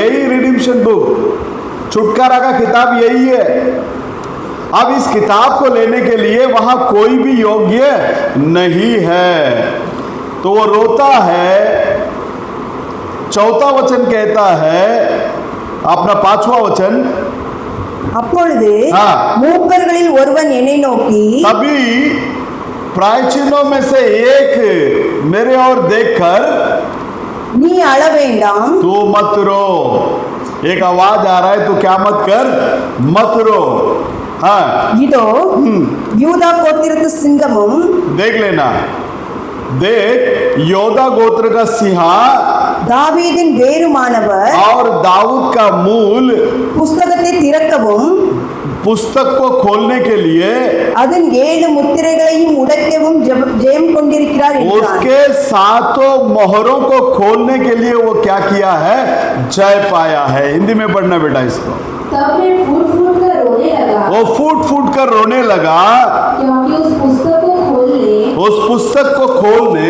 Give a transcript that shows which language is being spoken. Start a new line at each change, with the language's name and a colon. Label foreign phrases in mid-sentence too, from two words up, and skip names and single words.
Hindi: यही
English: redemption book,
Hindi: छुटकारा का किताब यही है। अब इस किताब को लेने के लिए वहां कोई भी योग्य नहीं है, तो वो रोता है। चौथा वचन कहता है, अपना 5वां वचन,
Tamil: அப்பொழுது
Hindi: हाँ।
Tamil: மூப்பர்களில் ஒருவன் என்னை நோக்கி
Hindi: तभी प्राचीनों में से एक मेरे ओर देखकर,
Tamil: நீ அழ வேண்டாம்,
Hindi: तू मत रो। एक आवाज आ रहा है, तू क्या मत कर, मत रो। हाँ,
Tamil: இதோ யூதா கோத்திரத்து சிங்கமும்
Hindi: देख लेना, देख योदा गोत्र का सिंहा
Tamil: தாவீதின் வேருமானவர்
Hindi: और दाऊद का मूल
Tamil: புஸ்தகத்தை திறக்கவும்
Hindi: पुस्तक को खोलने के लिए
Tamil: அதன் 7 முத்திரைகளையும் உடைக்கவும் ஜெயம் கொண்டிருக்கிறார் என்றான்।
Hindi: उसके 7 मोहरों को खोलने के लिए वो क्या किया है, जय पाया है। हिंदी में पढ़ना बेटा इसको। तब मैं फूट फूट कर रोने लगा, वो फूट फूट कर रोने लगा, क्योंकि उस पुस्तक को खोलने उस पुस्तक को खोलने,